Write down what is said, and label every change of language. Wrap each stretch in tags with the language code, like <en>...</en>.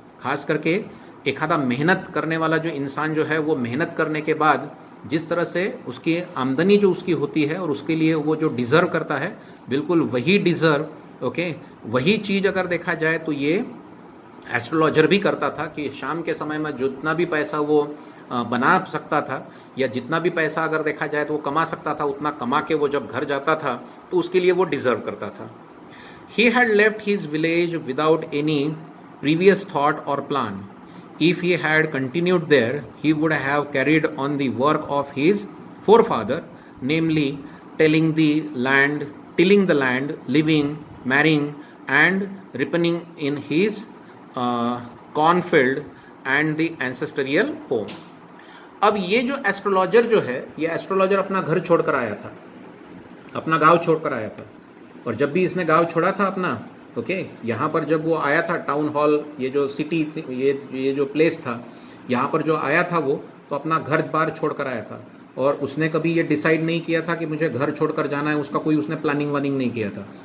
<hi>खास करके एखादा मेहनत करने वाला जो इंसान जो है वो मेहनत करने के बाद जिस तरह से उसकी आमदनी जो उसकी होती है और उसके लिए वो जो डिज़र्व करता है बिल्कुल वही डिज़र्व, ओके, वही चीज़ अगर देखा जाए तो ये एस्ट्रोलॉजर भी करता था कि शाम के समय में जितना भी पैसा वो बना सकता था या जितना भी पैसा अगर देखा जाए तो वो कमा सकता था, उतना कमा के वो जब घर जाता था तो उसके लिए वो डिज़र्व करता था।</hi> <en>He had left his village without any previous thought or plan. If he had continued there, he would have carried on the work of his forefather, namely tilling the land, living, marrying, and ripening in his cornfield and the ancestral home.</en> <hi>अब ये जो astrologer जो है ये astrologer अपना घर छोड़कर आया था, अपना गांव छोड़कर आया था, और जब भी इसने गांव छोड़ा था अपना, ओके, यहाँ पर जब वो आया था टाउन हॉल, ये जो सिटी ये जो प्लेस था यहाँ पर जो आया था वो तो अपना घर बार छोड़कर आया था, और उसने कभी ये डिसाइड नहीं किया था कि मुझे घर छोड़कर जाना है, उसका कोई उसने प्लानिंग वानिंग नहीं किया था।</hi>